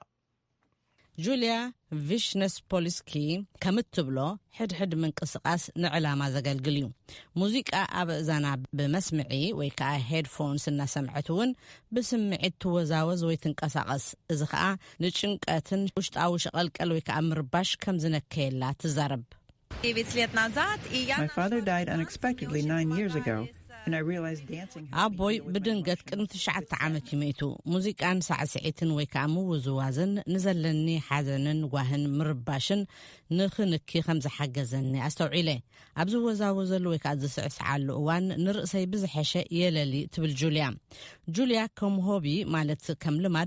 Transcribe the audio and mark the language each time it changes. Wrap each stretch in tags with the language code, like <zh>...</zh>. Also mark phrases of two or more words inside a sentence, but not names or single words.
<ti>ጁልያ ቪሽነስፖልስኪ ከምትብሎ ሕድሕድ ምንቅስቓስ ንዕላማ ዘገልግል እዩ ሙዚቃ ኣብ እዛና ብመስምዒ ወይ ከዓ ሄድፎንስ እናሰምዐት እውን ብስምዒት ትወዛወዝ ወይ ትንቀሳቐስ እዚ ከዓ ንጭንቀትን ውሽጣዊ ሸቐልቀል ወይ ከዓ ምርባሽ ከም ዝነከየላ ትዛረብ</ti> <en>My father died unexpectedly 9 years ago,</en> <ti>ኣቦይ ብድንገት ቅድሚ 9 ዓመት ይመይቱ ሙዚቃን ሳዕስዒትን ወይ ከዓ ምውዝዋዝን ንዘለኒ ሓዘንን ጓህን ምርባሽን ንኽንኪ ከም ዝሓገዘኒ ኣስተውዒለ ኣብዚ ወዛወዘሉ ወይ ከዓ ዝስዕስዓሉ እዋን ንርእሰይ ብዝሐሸ የለሊ ትብል ጁልያ ከም ሆቢ ማለት ከም ልማድ</ti>